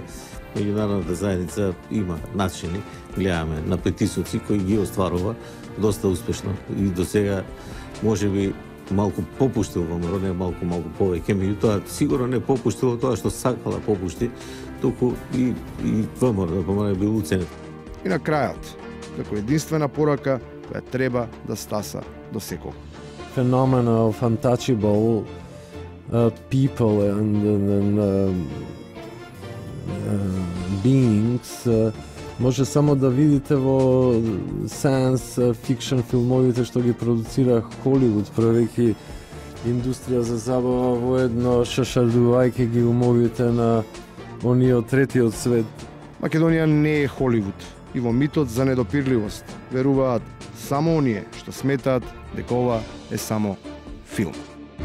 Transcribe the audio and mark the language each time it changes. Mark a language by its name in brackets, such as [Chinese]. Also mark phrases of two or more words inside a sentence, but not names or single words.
[Macedonian] Меѓународната заедница има начини, гледаме на притисоци кои ги остварува доста успешно и до сега можеби малку попуштил ВМРО, не малку повеќе, меѓутоа сигурно не попуштил тоа што сакала попушти, туку и ВМРО да помане бил уценет. И на крајот, како единствена порака која треба да стаса до секој. [English] Phenomena of untouchable people and beings [Macedonian] може само да видите во [English] science fiction [Macedonian] филмовите што ги продуцира Холивуд, правејќи индустрија за забава воедно шашалувајќи ги умовите на оние од третиот свет. Македонија не е Холивуд и во митот за недопирливост веруваат само оние што сметаат дека ова е само филм.